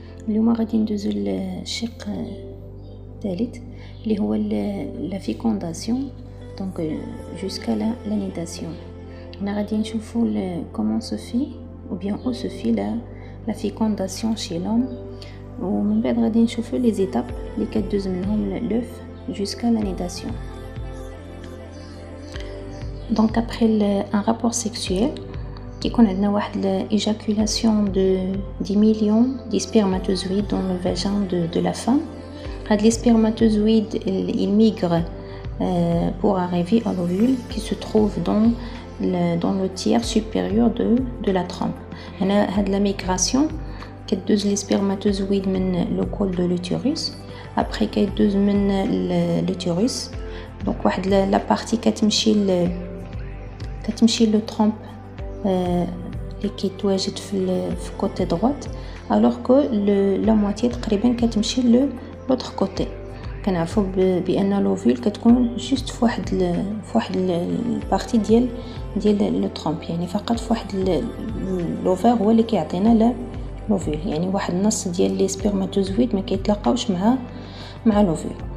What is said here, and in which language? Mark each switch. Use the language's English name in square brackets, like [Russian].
[Arabic] اليوم غادي ندوزو للشق الثالث اللي هو la fécondation, [French] donc jusqu'à la nidation. On a [Arabic] غادي نشوفوا [French] comment se fait ou bien où se fait la fécondation chez l'homme, [Arabic] ومن بعد غادي نشوفوا [French] les étapes اللي كدوز منهم l'œuf jusqu'à la nidation. Donc après un rapport sexuel [Arabic] كيكون عندنا واحد [French] l'éjaculation de 10 millions de spermatozoïdes dans le vagin de la femme. هاد les spermatozoïdes ils migrent pour arriver à l'ovule qui se trouve dans le tiers supérieur de la trompe. هاد la migration كدوز les spermatozoïdes من le col de l'utérus, après كيدوز من l'utérus. donc واحد la partie كتمشي le trompe اللي كيتواجد في côté droite, alors que la moitié تقريبا كتمشي l'autre côté. [Arabic] كنعرفوا بان لوفيل كتكون جوست في واحد البارتي ديال لو ترومب، يعني فقط في واحد لوفير هو اللي كيعطينا لوفيل، يعني واحد النص ديال لي سبرماتوزويد ما كيتلاقاوش مع لوفيل.